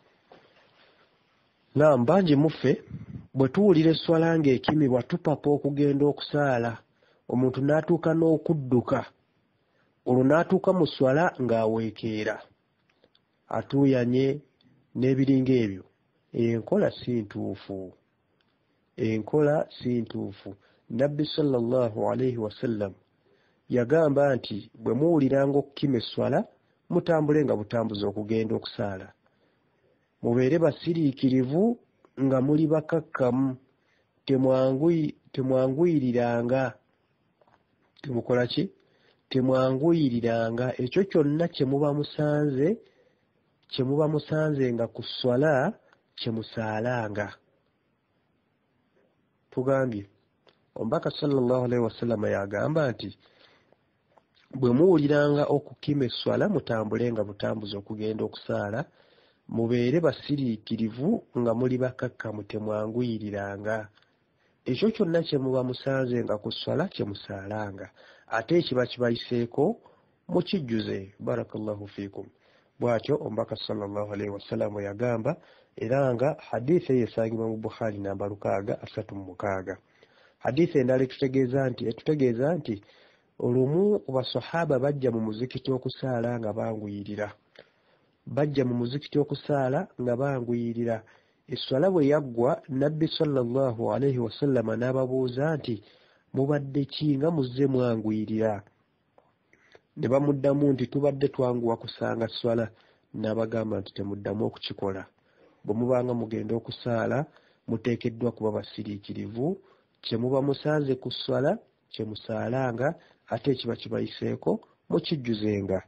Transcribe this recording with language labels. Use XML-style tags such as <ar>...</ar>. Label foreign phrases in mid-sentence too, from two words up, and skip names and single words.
<lg>Bangi muffe bwe tuwulira esswala ng'ekimibwa tupapa okugenda okusaala, omuntu n'atuuka n'okudduka, olwo n'atuuka mu swala ng'aweekeera atuuyanye n'ebiringa ebyo. Enkola si ntuufu. Enkola si ntuufu. Nabbi</lg> <ar>صلى الله عليه وسلم</ar> <lg>yagamba nti bwe muwuliranga okukima esswala mutambule nga butambuza okugenda okusaala. Mubeere basiriikirivu nga muli bakakkamu, temwanguyiriranga. Temukola ki? Temwanguyiriranga. Ekyo kyonna kye muba musanze nga ku swala kye musaalanga. Tugambye omubaka</lg> <ar>صلى الله عليه وسلم</ar> <lg>yagamba nti bwe muwuliranga okukima esswala mutambule nga butambuza okugenda okusaala, mubeere basiriikirivu nga muli bakakkamu, temwanguyiriranga. Ekyo kyonna kye muba musanze nga ku swala kye musaalanga, ate ekiba kibayiseeko mukijjuze.</lg> <ar>بارك الله فيكم.</ar> <lg>Bw'atyo omubaka</lg> <ar>صلى الله عليه وسلم</ar> <lg>yagamba, era nga hadiisi eyo esangibwa mu Bukhari namba 636. Hadiisi endala etutegeeza nti olumu ku basahaba bajja mu muzikiti okusaala nga banguyirira. Esswala bwe yaggwa, Nabbi</lg> <ar>صلى الله عليه وسلم</ar> <lg>n'ababuuza nti mubadde ki nga muzze mwanguyirira? Ne bamuddamu nti tubadde twanguwa kusanga swala. N'abagamba nti temuddamu okukikola. Bwe mubanga mugenda okusaala muteekeddwa kuba basiriikirivu, kye muba musanze ku swala kye musaalanga, ate ekiba kibayiseeko mukijjuzenga.</lg>